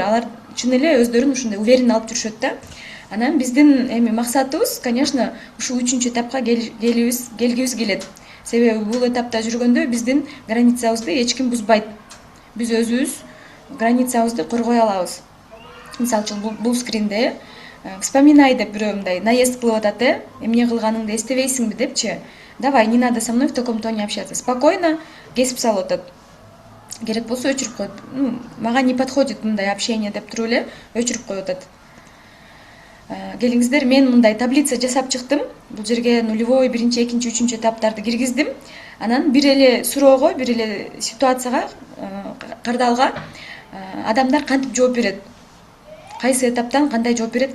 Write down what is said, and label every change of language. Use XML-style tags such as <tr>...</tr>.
<ky>Алар чын эле өздөрүн ушундай уверенно алып жүрүшөт да. Анан биздин эми максатыбыз, конечно, ушул 3-чү этапка келгибиз келет. Себеби бул этапта жүргөндө биздин границабызды эч ким бузбайт. Биз өзүбүз границабызды коргой алабыз. Мисалы үчүн бул скринде вспоминай деп бирөө мындай наезд кылып атат, эмне кылганыңды эстебейсиңби депчи.</ky> <ru>Давай, не надо со мной в таком тоне общаться.</ru> <ky>Спокойно кесип салып атат. Керек болсо өчүрүп коет. Мага</ky> <ru>не подходит</ru> <ky>мындай общение деп туруп эле өчүрүп коюп атат. Келиңиздер, мен мындай таблица жасап чыктым. Бул жерге нулевой, 1-чи, 2-чи, 3-чү этаптарды киргиздим. Анан бир эле суроого, бир эле ситуацияга, кардалга адамдар кантип жооп берет? Кайсы этаптан кандай жооп берет?</ky>